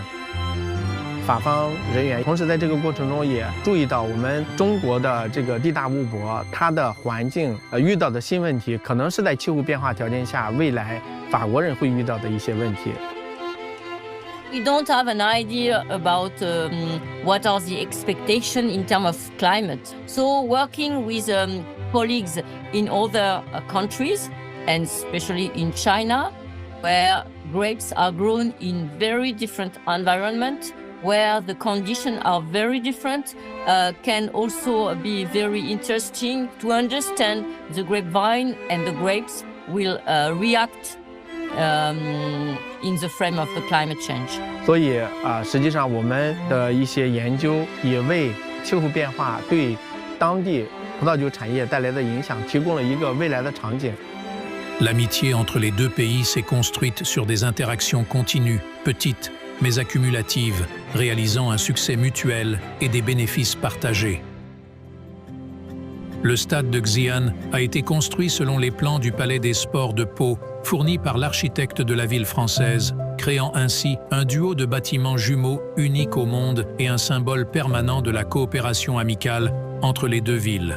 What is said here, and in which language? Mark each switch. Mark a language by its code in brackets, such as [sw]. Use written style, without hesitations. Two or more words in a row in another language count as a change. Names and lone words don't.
[zh] 法方人员同时在这个过程中也注意到，我们中国的这个地大物博，它的环境遇到的新问题，可能是在气候变化条件下，未来法国人会遇到的一些问题。 [en] We don't have an idea about what are the expectations in terms of climate. So working with colleagues in other countries, and especially in China, where grapes are grown in very different environments, where the conditions are very different, can also be very interesting to understand the grapevine and the grapes will react in the frame of the climate change. [zh] 所以实际上我们的一些研究也为气候变化对当地葡萄酒产业带来的影响提供了一个未来的场景。 [fr] L'amitié entre les deux pays s'est construite sur des interactions continues, petites mais accumulatives, réalisant un succès mutuel et des bénéfices partagés. Le stade de Xi'an a été construit selon les plans du Palais des Sports de Pau, fournis par l'architecte de la ville française, créant ainsi un duo de bâtiments jumeaux unique au monde et un symbole permanent de la coopération amicale entre les deux villes.